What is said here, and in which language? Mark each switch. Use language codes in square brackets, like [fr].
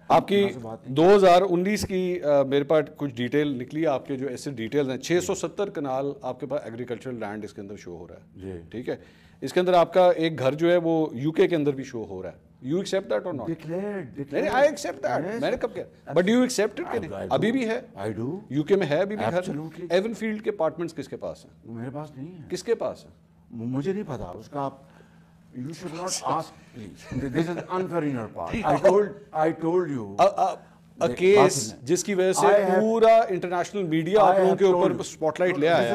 [ur] آپ کی 2019 کی میرے پاس کچھ ڈیٹیل نکلی، آپ کے جو ایسے ڈیٹیل ہیں 670 کنال آپ کے پاس ایگریکلچرل لینڈ اس کے اندر شو ہو رہا ہے. جی ٹھیک ہے. اس کے اندر آپ کا ایک گھر جو ہے وہ UK کے اندر بھی شو ہو رہا ہے. [en] You accept that or not? Declared. I accept that. [ur] میں نے کب کیا؟ [en] But do you accept it [ur] کہ نہیں؟ ابھی بھی ہے. [en] I do. [ur] UK میں ہے ابھی بھی گھر. [en] Absolutely. [ur] ایون فیلڈ کے اپارٹمنٹس کس کے پاس ہیں؟ میرے پاس نہیں ہے. کس کے پاس ہیں؟ مجھے نہیں پتا اس کا. [en] آپ You should not ask, please. This is unfair in your part. I told you. [ur] Case جس کی وجہ سے پورا انٹرنیشنل میڈیا آپ لوگوں کے اوپر سپاٹ لائٹ لے آیا.